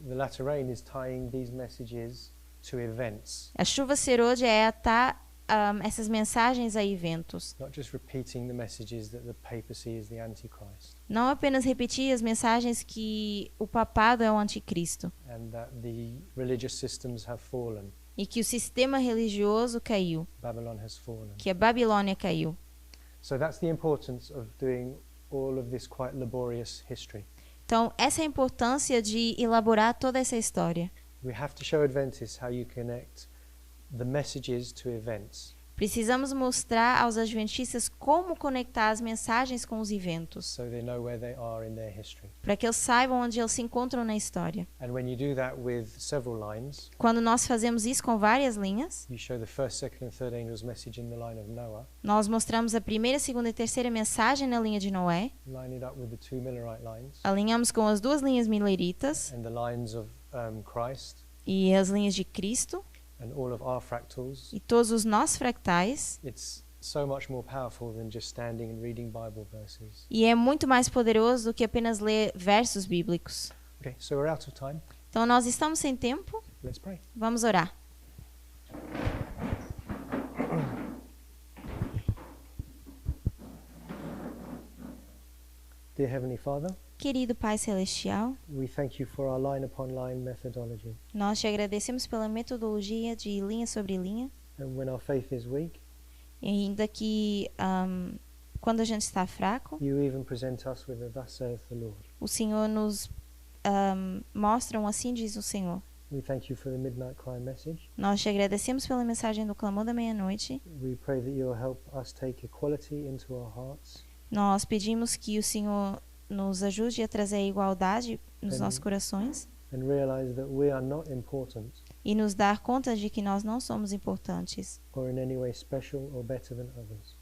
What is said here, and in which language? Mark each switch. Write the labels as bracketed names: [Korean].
[English] The latter rain is tying these messages to events, [Portuguese] A chuva serôdia é atar essas mensagens a eventos. [English] not just repeating the messages that the papacy is the Antichrist [Portuguese] Não apenas repetir as mensagens que o papado é o anticristo [English] and that the religious systems have fallen. [Portuguese] e que o sistema religioso caiu, [English] Babylon has fallen. [Portuguese] que a Babilônia caiu. [English] So that's the importance of doing all of this quite laborious history. [Portuguese] Então, essa é a importância de elaborar toda essa história. [English] We have to show Adventists how you connect the messages to events. [Portuguese] Precisamos mostrar aos adventistas como conectar as mensagens com os eventos, [English] So they know where they are in their history. [Portuguese] para que eles saibam onde eles se encontram na história. [English] And when you do that with several lines, [Portuguese] Quando nós fazemos isso com várias linhas, [English] you show the first, second and third angel's message in the line of Noah, [Portuguese] nós mostramos a primeira, segunda e terceira mensagem na linha de Noé, [English] line it up with the two Millerite lines [Portuguese] alinhamos com as duas linhas mileritas [English] and the lines of Christ [Portuguese] e as linhas de Cristo [English] and all of our fractals. [Portuguese] e todos os nossos fractais. [English] It's so much more powerful than just standing and reading Bible verses. [Portuguese] E é muito mais poderoso do que apenas ler versos bíblicos. [English] Okay, so we're out of time. [Portuguese] Então nós estamos sem tempo, [English] Let's pray. [Portuguese] vamos orar. [English] Dear Heavenly Father, [Portuguese] Querido Pai Celestial, [English] we thank you for our line upon line methodology. [Portuguese] nós te agradecemos pela metodologia de linha sobre linha. [English] And when our faith is weak, [Portuguese] E ainda que quando a gente está fraco, [English] you even present us with a thus saith the Lord. [Portuguese] o Senhor nos mostra assim diz o Senhor. [English] We thank you for the midnight cry message. [Portuguese] Nós te agradecemos pela mensagem do clamor da meia-noite. [English] We pray that you'll help us take equality into our hearts [Portuguese] Nós pedimos que o Senhor nos ajude a trazer a igualdade nos Amém. nossos corações [English] and realize that we are not important [Portuguese] e nos dar conta de que nós não somos importantes [English] or in any way special or better than others.